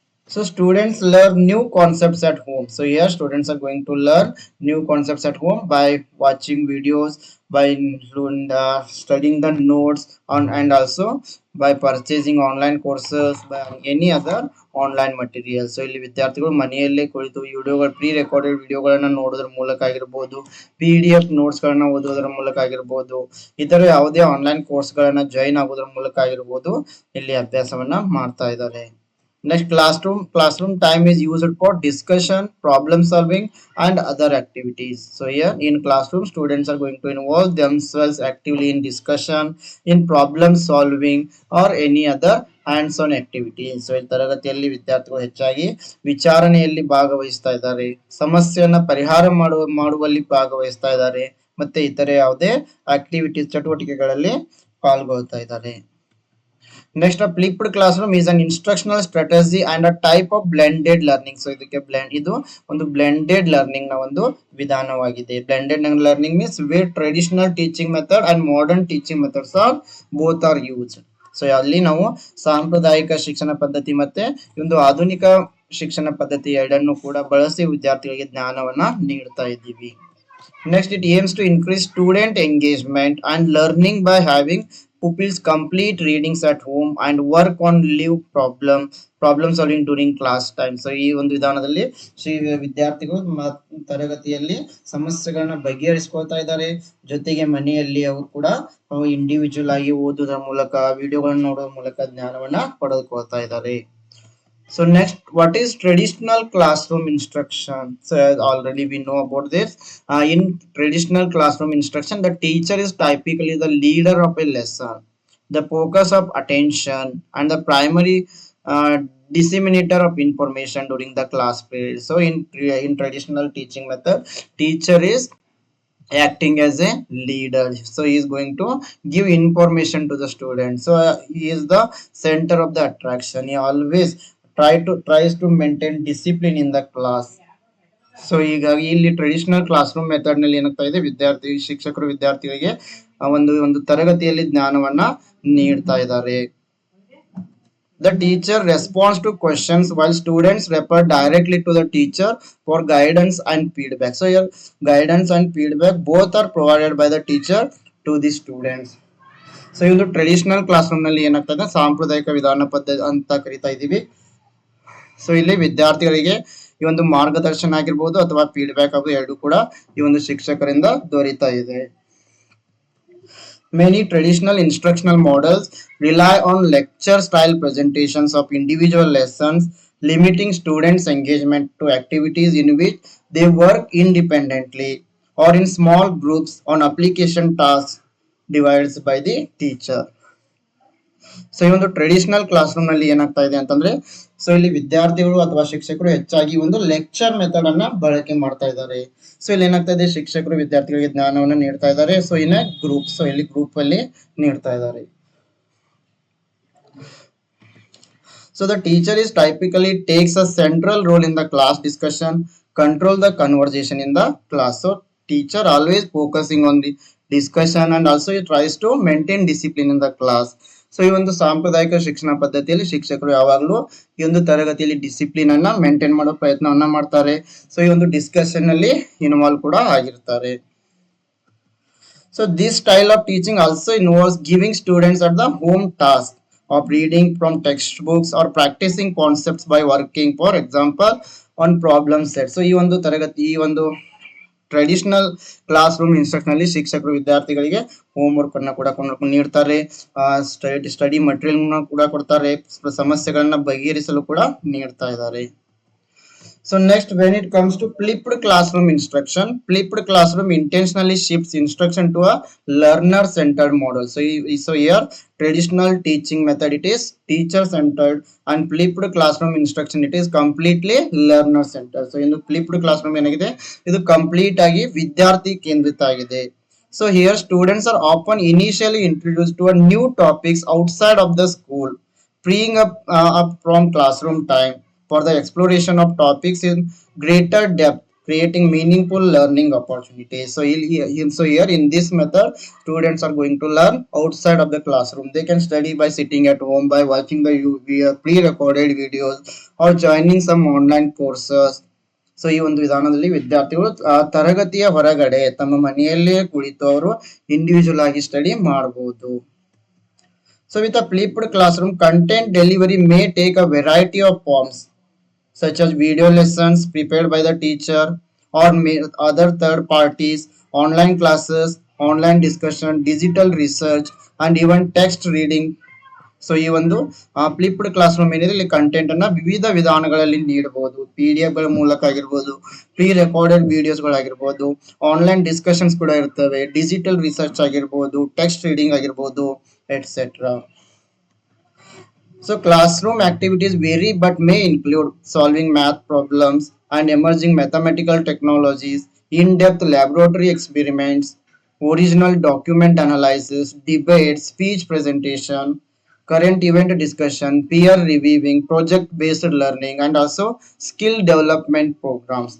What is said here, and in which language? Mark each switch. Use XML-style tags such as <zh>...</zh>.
<en>So students learn new concepts at home. So here students are going to learn new concepts at home by watching videos, by studying the notes on, and also by purchasing online courses, by any other online material.</en> <kn>So ಇಲ್ಲಿ ವಿದ್ಯಾರ್ಥಿಗಳು ಮನೆಯಲ್ಲೇ ಕುಳಿತು ವಿಡಿಯೋಗಳು pre recorded ವಿಡಿಯೋಗಳನ್ನ ನೋಡೋದ್ರ ಮೂಲಕ ಆಗಿರ್ಬೋದು, PDF ನೋಟ್ಸ್ಗಳನ್ನ ಓದೋದ್ರ ಮೂಲಕ ಆಗಿರ್ಬೋದು, ಇತರ ಯಾವುದೇ ಆನ್ಲೈನ್ ಕೋರ್ಸ್ಗಳನ್ನ ಜಾಯಿನ್ ಆಗೋದ್ರ ಮೂಲಕ ಆಗಿರ್ಬೋದು ಇಲ್ಲಿ ಅಭ್ಯಾಸವನ್ನ ಮಾಡ್ತಾ ಇದ್ದಾರೆ.</kn> <en>Next, classroom time is used for discussion, problem solving and other activities. So here in classroom students are going to involve themselves actively in discussion, in problem solving or any other hands on activities.</en> <kn>So ಇಲ್ಲಿ ತರಗತಿಯಲ್ಲಿ ವಿದ್ಯಾರ್ಥಿಗಳು ಹೆಚ್ಚಾಗಿ ವಿಚಾರಣೆಯಲ್ಲಿ ಭಾಗವಹಿಸ್ತಾ ಇದ್ದಾರೆ, ಸಮಸ್ಯೆಯನ್ನ ಪರಿಹಾರ ಮಾಡುವಲ್ಲಿ ಭಾಗವಹಿಸ್ತಾ ಇದ್ದಾರೆ, ಮತ್ತೆ ಇತರೆ ಯಾವುದೇ ಆಕ್ಟಿವಿಟೀಸ್ ಚಟುವಟಿಕೆಗಳಲ್ಲಿ ಪಾಲ್ಗೊಳ್ತಾ ಇದ್ದಾರೆ.</kn> <en>Next, a flipped classroom is an instructional strategy and a type of blended learning.</en> <kn>So ಇದಕ್ಕೆ ಇದು ಒಂದು blended learning ನ ಒಂದು ವಿಧಾನವಾಗಿದೆ.</kn> <en>Blended learning means where traditional teaching method and modern teaching methods are both are used.</en> <kn>So ಅಲ್ಲಿ ನಾವು ಸಾಂಪ್ರದಾಯಿಕ ಶಿಕ್ಷಣ ಪದ್ಧತಿ ಮತ್ತೆ ಒಂದು ಆಧುನಿಕ ಶಿಕ್ಷಣ ಪದ್ಧತಿ ಎರಡನ್ನು ಕೂಡ ಬಳಸಿ ವಿದ್ಯಾರ್ಥಿಗಳಿಗೆ ಜ್ಞಾನವನ್ನ ನೀಡ್ತಾ ಇದ್ದೀವಿ.</kn> <en>Next, it aims to increase student engagement and learning by having pupils complete readings at home and work on live problem solving during class time.</en> <kn>So ಈ ಒಂದು ವಿಧಾನದಲ್ಲಿ ವಿದ್ಯಾರ್ಥಿಗಳು ತರಗತಿಯಲ್ಲಿ ಸಮಸ್ಯೆಗಳನ್ನ ಬಗೆಹರಿಸ್ಕೊಳ್ತಾ ಇದ್ದಾರೆ, ಜೊತೆಗೆ ಮನೆಯಲ್ಲಿ ಅವರು ಕೂಡ ಇಂಡಿವಿಜುವಲ್ ಆಗಿ ಓದುವುದರ ಮೂಲಕ, ವಿಡಿಯೋಗಳನ್ನ ನೋಡೋದ್ರ ಮೂಲಕ ಜ್ಞಾನವನ್ನ ಪಡೆದುಕೊಳ್ತಾ ಇದ್ದಾರೆ.</kn> <en>So next, what is traditional classroom instruction? So as already we know about this, in traditional classroom instruction, the teacher is typically the leader of a lesson, the focus of attention and the primary disseminator of information during the class period. So in traditional teaching method, teacher is acting as a leader. So he is going to give information to the student. So he is the center of the attraction. He always tries to maintain discipline in the class.</en> <kn>So ಹೀಗಾಗಿ ಇಲ್ಲಿ traditional class room method ನಲ್ಲಿ ಏನಾಗ್ತಾ ಇದೆ, ಶಿಕ್ಷಕರು ವಿದ್ಯಾರ್ಥಿಗಳಿಗೆ ಒಂದು ತರಗತಿಯಲ್ಲಿ ಜ್ಞಾನವನ್ನ ನೀಡ್ತಾ ಇದ್ದಾರೆ.</kn> <en>The teacher responds to questions while students refer directly to the teacher for guidance and feedback. So here guidance and feedback both are provided by the teacher to the students.</en> <kn>So ಈ ಒಂದು traditional class room ನಲ್ಲಿ ಏನಾಗ್ತದೆ, ಸಾಂಪ್ರದಾಯಿಕ ವಿಧಾನ ಪದ್ಧತಿ ಅಂತ ಕರಿತಾ ಇದೀವಿ. ಸೊ ಇಲ್ಲಿ ವಿದ್ಯಾರ್ಥಿಗಳಿಗೆ ಈ ಒಂದು ಮಾರ್ಗದರ್ಶನ ಆಗಿರ್ಬೋದು ಅಥವಾ ಫೀಡ್ಬ್ಯಾಕ್ ಆಗೋ ಎರಡು ಕೂಡ ಈ ಒಂದು ಶಿಕ್ಷಕರಿಂದ ದೊರೀತಾ ಇದೆ.</kn> <en>Many traditional instructional models rely on lecture style presentations of individual lessons, limiting students' engagement to activities in which they work independently or in small groups on application tasks divided by the teacher.</en> <kn>So ಈ ಒಂದು traditional class room ನಲ್ಲಿ ಏನಾಗ್ತಾ ಇದೆ ಅಂತಂದ್ರೆ, so ಇಲ್ಲಿ ವಿದ್ಯಾರ್ಥಿಗಳು ಅಥವಾ ಶಿಕ್ಷಕರು ಹೆಚ್ಚಾಗಿ ಒಂದು ಲೆಕ್ಚರ್ ಮೆಥಡ್ ಅನ್ನ ಬಳಕೆ ಮಾಡ್ತಾ ಇದ್ದಾರೆ. ಸೊ ಇಲ್ಲಿ ಏನಾಗ್ತಾ ಇದೆ, ಶಿಕ್ಷಕರು ವಿದ್ಯಾರ್ಥಿಗಳಿಗೆ ಜ್ಞಾನವನ್ನು ನೀಡ್ತಾ ಇದ್ದಾರೆ. ಸೊ ಇನ್ನ ಗ್ರೂಪ್, ಸೊ ಇಲ್ಲಿ ಗ್ರೂಪ್ ಅಲ್ಲಿ ನೀಡ್ತಾ ಇದ್ದಾರೆ.</kn> <en>So the teacher is typically takes a central role in the class discussion, control the conversation in the class. So teacher always focusing on the discussion and also he tries to maintain discipline in the class.</en> <kn>So ಈ ಒಂದು ಸಾಂಪ್ರದಾಯಿಕ ಶಿಕ್ಷಣ ಪದ್ಧತಿಯಲ್ಲಿ ಶಿಕ್ಷಕರು ಯಾವಾಗಲೂ ಈ ಒಂದು ತರಗತಿಯಲ್ಲಿ ಡಿಸಿಪ್ಲಿನ್ ಅನ್ನ ಮೇಂಟೈನ್ ಮಾಡೋ ಪ್ರಯತ್ನವನ್ನ ಮಾಡ್ತಾರೆ. ಸೊ ಈ ಒಂದು ಡಿಸ್ಕಷನ್ ಅಲ್ಲಿ ಇನ್ವಾಲ್ವ್ ಕೂಡ ಆಗಿರ್ತಾರೆ.</kn> <en>So this style of teaching also involves giving students at the home task of reading from textbooks or practicing concepts by working, for example, on problem set.</en> <kn>So ಈ ಒಂದು ತರಗತಿ ಈ ಒಂದು ಟ್ರೆಡಿಷನಲ್ ಕ್ಲಾಸ್ ರೂಮ್ ಇನ್ಸ್ಟ್ರಕ್ಷನ್ ಅಲ್ಲಿ ಶಿಕ್ಷಕರು ವಿದ್ಯಾರ್ಥಿಗಳಿಗೆ home work ಅನ್ನ ಕೂಡ ನೀಡ್ತಾರೆ, ಸ್ಟಡಿ ಮಟೀರಿಯಲ್ ಕೂಡ ಕೊಡ್ತಾರೆ, ಸಮಸ್ಯೆಗಳನ್ನ ಬಗೆಹರಿಸಲು ಕೂಡ ನೀಡ್ತಾ ಇದ್ದಾರೆ.</kn> <en>So next, when it comes to flipped classroom instruction, flipped classroom intentionally shifts instruction to a learner-centered model. So here traditional teaching method it is teacher-centered, and flipped classroom instruction it is completely learner-centered. So in the flipped classroom</en> <kn>ಏನಾಗಿದೆ ಇದು complete ಆಗಿ ವಿದ್ಯಾರ್ಥಿ ಕೇಂದ್ರಿತ ಆಗಿದೆ.</kn> <en>So here students are often initially introduced to a new topics outside of the school, freeing up from classroom time for the exploration of topics in greater depth, creating meaningful learning opportunities. So here in this method, students are going to learn outside of the classroom. They can study by sitting at home, by watching the pre-recorded videos, or joining some online courses.</en> <kn>So ಈ ಒಂದು ವಿಧಾನದಲ್ಲಿ ವಿದ್ಯಾರ್ಥಿಗಳು ತರಗತಿಯ ಹೊರಗಡೆ ತಮ್ಮ ಮನೆಯಲ್ಲೇ ಕುಳಿತು ಅವರು ಇಂಡಿವಿಜುವಲ್ ಆಗಿ ಸ್ಟಡಿ ಮಾಡಬಹುದು.</kn> <en>So with a flipped classroom, content delivery may take a variety of forms, such as video lessons prepared by the teacher or other third parties, online classes, online discussion, digital research, and even text reading.</en> <kn>So ಈ ಒಂದು flipped class room ಏನಿದೆ ಇಲ್ಲಿ content ಅನ್ನ ವಿವಿಧ ವಿಧಾನಗಳಲ್ಲಿ ನೀಡಬಹುದು. PDF ಗಳ ಮೂಲಕ ಆಗಿರ್ಬೋದು, pre recorded videos ಗಳಾಗಿರ್ಬೋದು, online discussions ಕೂಡ ಇರ್ತವೆ, ಡಿಜಿಟಲ್ ರಿಸರ್ಚ್ ಆಗಿರ್ಬೋದು, ಟೆಕ್ಸ್ಟ್ ರೀಡಿಂಗ್ ಆಗಿರ್ಬೋದು, et cetera.</kn> <en>So classroom activities vary but may include solving math problems and emerging mathematical technologies, in-depth laboratory experiments, original document analysis, debate, speech presentation, current event discussion, peer reviewing, project-based learning, and also skill development programs.</en>